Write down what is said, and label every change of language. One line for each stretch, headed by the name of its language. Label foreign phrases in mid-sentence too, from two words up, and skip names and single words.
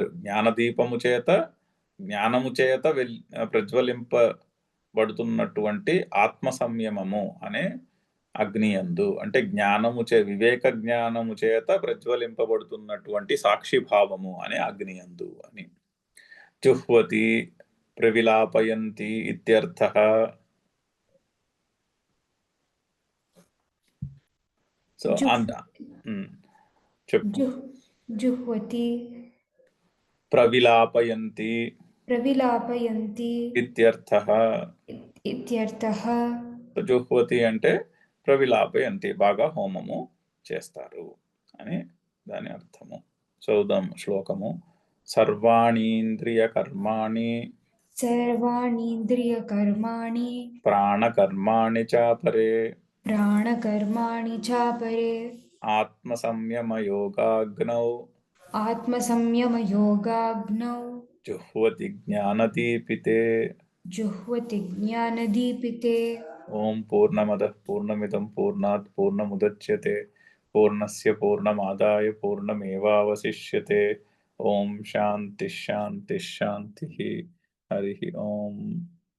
Telugu: జ్ఞానదీపము చేత, జ్ఞానము చేత ప్రజ్వలింపబడుతున్నటువంటి ఆత్మ సంయమము అనే అగ్నియందు, అంటే జ్ఞానము వివేక జ్ఞానము చేత ప్రజ్వలింపబడుతున్నటువంటి సాక్షి భావము అనే అగ్నియందు అని.
Sanskrit: జుహ్వతి ప్రవిలాపయంతి ఇత్యర్థః.
Telugu: సో చెప్పు.
Sanskrit: जुह्वति ప్రవిలాపయంతి प्रविलापयन्ति ఇత్యర్థః. इत्यर्थः
Telugu: జుహ్వతి అంటే ప్రవిలాపయంతి, బాగా హోమము చేస్తారు అని దాని అర్థము. చదువుదాం శ్లోకము.
Sanskrit: సర్వాణీంద్రియ కర్మాణి सर्वाणीन्द्रियकर्माणि ప్రాణకర్మాణి చాపరే प्राणकर्माणि चापरे ఆత్మ సంయమ యోగాగ్నౌ आत्मसंयमयोगाग्नौ జుహ్వతి జ్ఞానదీపితే. जुह्वति ज्ञानदीपिते ఓం పూర్ణమదః పూర్ణమిదం పూర్ణాత్ పూర్ణముదచ్యతే పూర్ణస్య పూర్ణమాదాయ పూర్ణమేవావశిష్యతే. ఓం శాంతి శాంతి శాంతి. హరి ఓం.